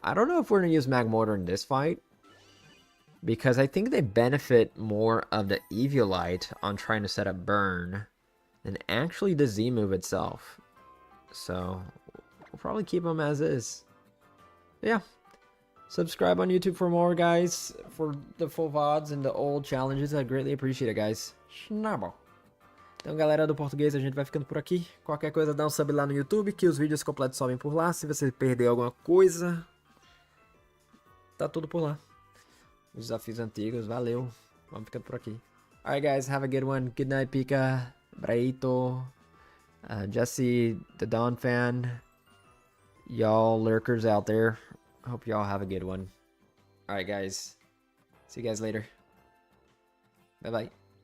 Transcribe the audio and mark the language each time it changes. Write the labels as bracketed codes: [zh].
[en] I don't know if we're gonna use Mag Mortar in this fight, because I think they benefit more of the Eviolite on trying to set up burn than actually the Z move itself. So we'll probably keep them as is. Yeah. Subscribe on YouTube for more, guys, for the full VODs and the old challenges. I greatly appreciate it, guys. Schnabel. [pt] Então, galera do português, a gente vai ficando por aqui. Qualquer coisa, dá um sub lá no YouTube, que os vídeos completos sobem por lá. Se você perdeu alguma coisa, tá tudo por lá. Os desafios antigos, valeu. Vamos ficando por aqui. [en] Alright, guys, have a good one. Good night, Pika, Braito, Jesse, the Dawn fan, y'all lurkers out there. Hope y'all have a good one. Alright, guys. See you guys later. Bye-bye.